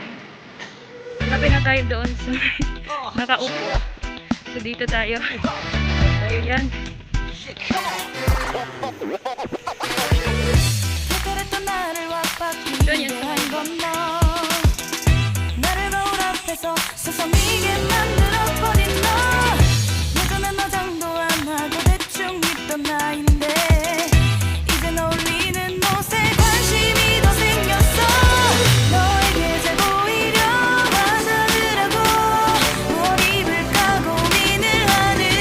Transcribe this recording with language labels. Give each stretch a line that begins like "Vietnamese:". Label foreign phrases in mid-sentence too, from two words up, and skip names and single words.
Filipino: Lapit na tayo doon sa may. Nakaupo. So dito tayo. Tayo yan. Doon yun.
Korean: 나를 거울 앞에서 서성이게 만들어버린 너 예전엔 화장도 안 하고 대충 입던 나인데 이젠 어울리는 옷에 관심이 더 생겼어 너에게 잘 보이려 하자더라고 뭘 입을까 고민을 하는